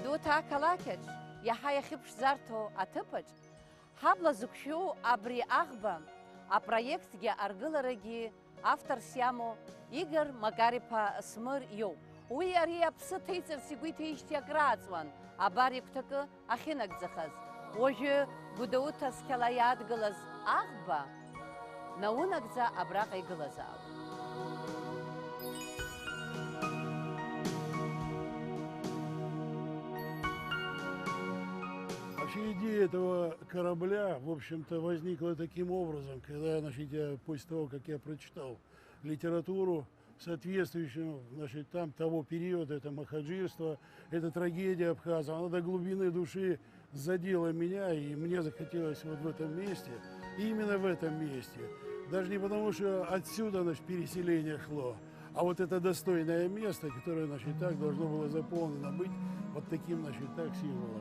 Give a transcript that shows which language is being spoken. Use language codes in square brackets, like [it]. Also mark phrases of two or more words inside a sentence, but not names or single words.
[ab] ақалақьаҿ иаҳа иахьыԥшӡарҭоу аҭыԥаҿ ҳабла зықәшәоу абри аӷба апроектгьы аргыларагьы авторс иамоу Игор Макар-иԥа Смыр иоуп. Уи ари аԥсы ҭеиҵарц игәы иҭеижьҭеи акрааҵуан абар игәҭакы ахьынагӡахаз. Уажәы Гәдоуҭа цқьала иадгылаз аӷба наунагӡа абраҟа игылазаап. [ru] Вообще идея этого корабля, в общем-то, возникла таким образом, когда, я после того, как я прочитал литературу, соответствующую, там того периода, это махаджирство, это трагедия абхазов, она до глубины души задела меня, и мне захотелось вот в этом месте, именно в этом месте, даже не потому, что отсюда, переселение шло, а вот это достойное место, которое, так должно было заполнено быть вот таким, символом.